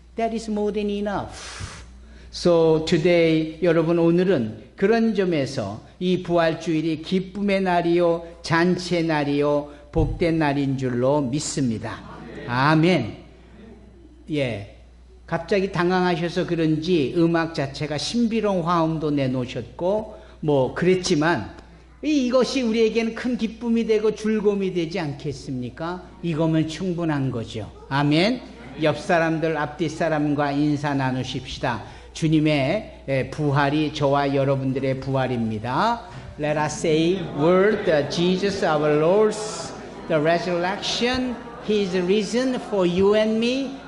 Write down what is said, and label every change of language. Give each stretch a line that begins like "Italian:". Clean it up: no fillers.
English: That is more than enough. So today,
Korean: 여러분 오늘은 그런 점에서 이 부활주일이 기쁨의 날이요 잔치의 날이요 복된 날인 줄로 믿습니다. 아멘. 예, 갑자기 당황하셔서 그런지 음악 자체가 신비로운 화음도 내놓으셨고 뭐 그랬지만 이것이 우리에게는 큰 기쁨이 되고 즐거움이 되지 않겠습니까? 이거면 충분한 거죠. 아멘. 옆 사람들 앞뒤 사람과 인사 나누십시다. 주님의 부활이 저와 여러분들의 부활입니다.
English: Let us say word Jesus our Lord's the resurrection. He is risen for you and me.